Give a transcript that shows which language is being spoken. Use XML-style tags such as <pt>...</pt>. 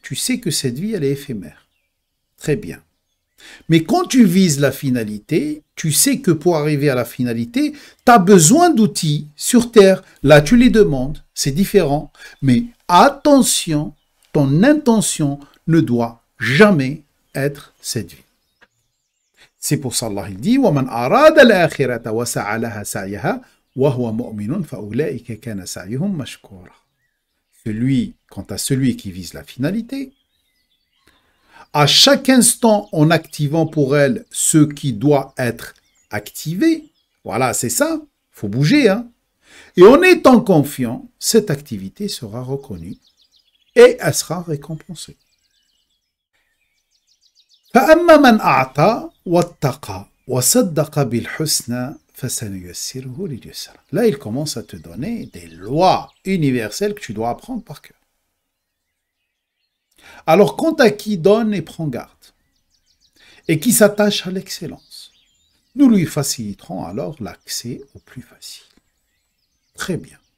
<fr>Tu sais que cette vie, elle est éphémère. Très bien. Mais quand tu vises la finalité, tu sais que pour arriver à la finalité, tu as besoin d'outils sur Terre. Là, tu les demandes, c'est différent. Mais attention, ton intention ne doit jamais être cette vie. C'est pour ça Allah il dit</fr> <ar>وَمَنْ أَرَادَ الْآخِرَةَ وَسَعَى لَهَا سَعْيَهَا وَهُوَ مُؤْمِنٌ فَأُولَئِكَ كَانَ سَعْيُهُمْ مَشْكُورًا.</ar> <fr>Quant à celui qui vise la finalité, à chaque instant en activant pour elle ce qui doit être activé, voilà, c'est ça, il faut bouger, hein. Et en étant confiant, cette activité sera reconnue et elle sera récompensée.</fr> <ar>فأما من أعطى واتقى وصدق بالحسنى فسنيسره لليسرى.</ar> <fr>Là, il commence à te donner des lois universelles que tu dois apprendre par cœur. Alors, quant à qui donne et prend garde, et qui s'attache à l'excellence, nous lui faciliterons alors l'accès au plus facile. Très bien.</fr>